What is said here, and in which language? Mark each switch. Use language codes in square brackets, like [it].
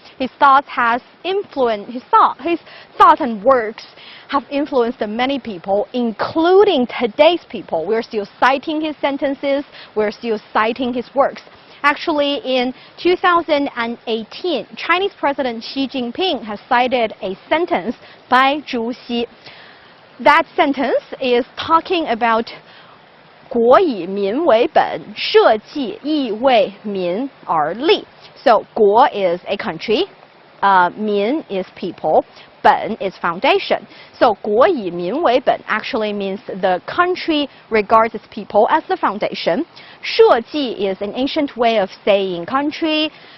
[en] His thoughts has influenced his thoughts and works have influenced many people, including today's people. We're still citing his sentences, we're still citing his works. Actually, in 2018, Chinese President Xi Jinping has cited a sentence by Zhu Xi. That sentence is talking about [zh] 国以民为本，社稷亦为民而立. [en] So 国 is a country, 民 is people, 本 is foundation. So [zh] 国以民为本 [en] actually means the country regards its people as the foundation. 社稷 is an ancient way of saying country.